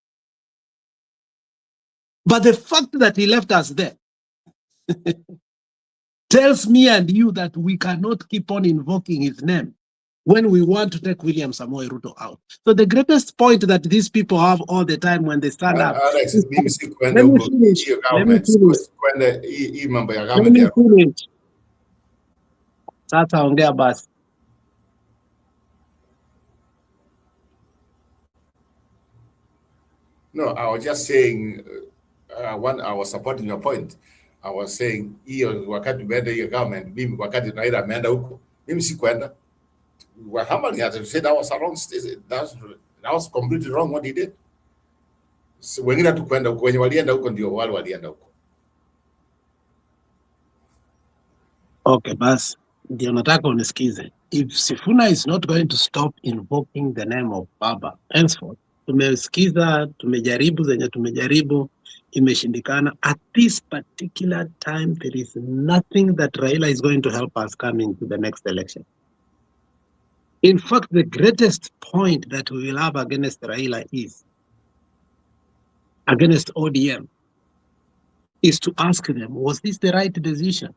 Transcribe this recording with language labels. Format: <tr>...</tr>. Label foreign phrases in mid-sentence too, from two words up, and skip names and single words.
<en>But the fact that he left us there tells me and you that we cannot keep on invoking his name when we want to take William Samoei Ruto out. So the greatest point that these people have all the time when they stand up. Alex, is,</en> <sw>mimi si kwenda</sw> <en>let me</en> <sw>huko</sw> <en>finish.</en> <sw>hiyo</sw> <en>Let me government, finish.</en> <sw>kwenda hii mambo ya</sw> <en>Let government me</en> <sw>ya</sw> <en>finish.</en> <sw>Sasa ongea basi.</sw> <en>No, I was just saying, when I was supporting your point, I was saying,</en> <sw>hiyo wakati umeenda hiyo government, mimi wakati Raila ameenda huko, mimi si kwenda.</sw> <en>Somebody had to say that was a wrong that was completely wrong what he did.</en> <sw>So wengine hatu kwenda huko, wenye walienda huko ndio wale walienda huko. Okay, basi ndio nataka unisikize.</sw> <en>If Sifuna is not going to stop invoking the name of Baba, henceforth,</en> <sw>tumesikiza, tumejaribu zenye tumejaribu, imeshindikana.</sw> <en>At this particular time, there is nothing that Raila is going to help us coming to the next election. In fact, the greatest point that we will have against Raila is, against ODM, is to ask them, was this the right decision?</en>